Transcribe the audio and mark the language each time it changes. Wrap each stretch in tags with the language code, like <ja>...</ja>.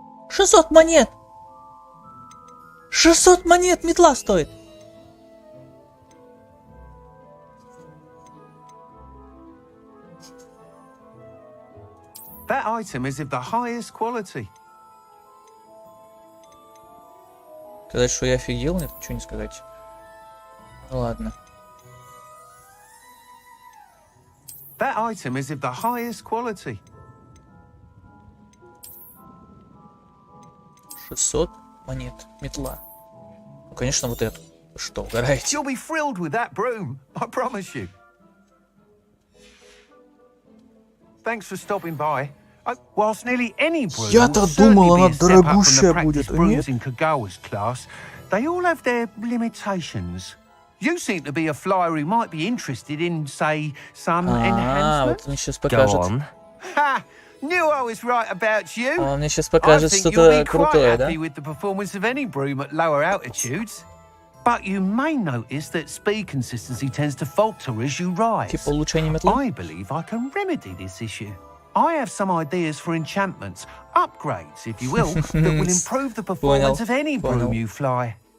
<ru>600 монет! 600 монет метла стоит!</ru> <en>That item is of the highest quality.</en> <ru>Сказать, что я офигел, нет, ничего не сказать. Ну ладно.</ru> <en>That item is of the highest quality.</en> <ru>600 монет метла. Ну, конечно, вот эту. Что, угораете?</ru> <en>You'll be thrilled with that broom, I promise you. Thanks for stopping by. Whilst nearly any broom</en> <ru>Я-то думал, она дорогущая будет, а нет?</ru> <en>in Kagawa's class, they all have their limitations. You seem to be a flyer who might be interested in, say, some enhancement.</en> <ru>Вот он сейчас покажет.</ru> <en>Ha! Knew I was right about you.</en> <ru>Он мне сейчас покажет что-то крутое, да?</ru> <en>With the performance of any broom at lower altitudes. But you may notice that speed consistency tends to falter as you rise.</en> <ru>Типа улучшение метлы?</ru> <en>I believe I can remedy this issue. I have some ideas for enchantments, upgrades, if you will, that will improve the performance of any broom you fly.</en>